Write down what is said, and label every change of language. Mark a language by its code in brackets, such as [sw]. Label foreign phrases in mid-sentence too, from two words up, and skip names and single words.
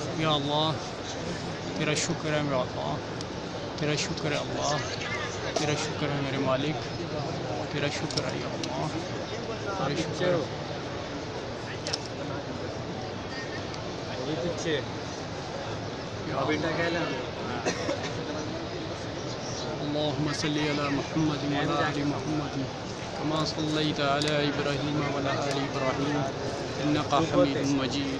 [ur] میرا اللہ، تیرا شکر ہے میرا اللہ، تیرا شکر ہے اللہ، تیرا شکر ہے میرے مالک، تیرا شکر ہے یا اللہ، تیرا شکر ہے. [ar] اللهم صل على محمد وعلى آل محمد كما صليت على إبراهيم وعلى آل إبراهيم إنك حميد مجيد.